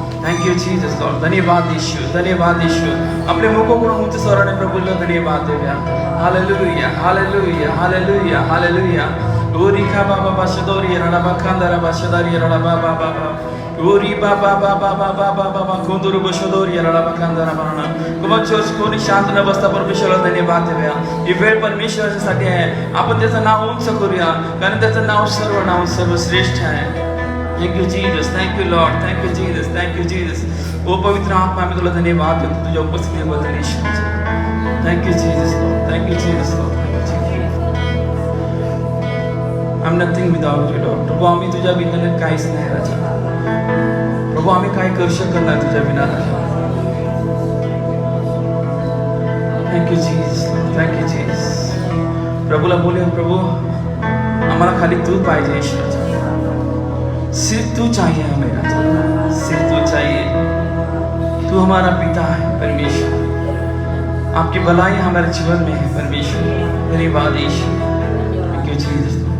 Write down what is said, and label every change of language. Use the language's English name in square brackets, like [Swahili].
[English] thank you Jesus Lord, [Marathi] धन्यवाद यीशु, धन्यवाद यीशु. अपने मुखों को उच्च स्वराने प्रभुला धन्यवाद देवे. Hallelujah, hallelujah, hallelujah, hallelujah. ओरी खा बाबा बाशदोरी रडा बाखांदरा बाशदारी रडा बाबा बाबा. ओरी बाबा बाबा बाबा बाबा कोंदुरु बशदोरी रडा बाखांदरा बाणा. कुमचोस कोणी शांत न बसता परमेश्वराला धन्यवाद देऊया. ही वेळ परमेश्वरासाठी आहे. आपण त्याचं नाव उंच करूया, कारण त्याचं नाव सर्वश्रेष्ठ आहे. [English] Thank you Jesus, thank you Lord, thank you Jesus, thank you Jesus. [Marathi] ओ पवित्र आत्मा, आम्ही तुला धन्यवाद देतो तुझ्या उपस्थितीबद्दल ईश्वराचा. [English] Thank you Jesus Lord, thank you Jesus Lord, thank you Jesus. I am nothing without you Lord. [Marathi] प्रभू, आम्ही तुझ्या बिना काहीच नाही राजा. प्रभू, आम्ही काय करू शकत नाही तुझ्या बिना राजा. [English] Thank you Jesus, thank you Jesus. [Marathi] प्रभूला बोलूया, प्रभू आम्हाला खाली तू पाहिजे ईश्वराचा. [Hindi] सिर्फ तू चाहिए हमें राजा, सिर्फ तू चाहिए. तू हमारा पिता है परमेश्वर, आपकी भलाई हमारे जीवन में है परमेश्वर. [Marathi] धन्यवाद ईश्वर, [English] Thank you Jesus.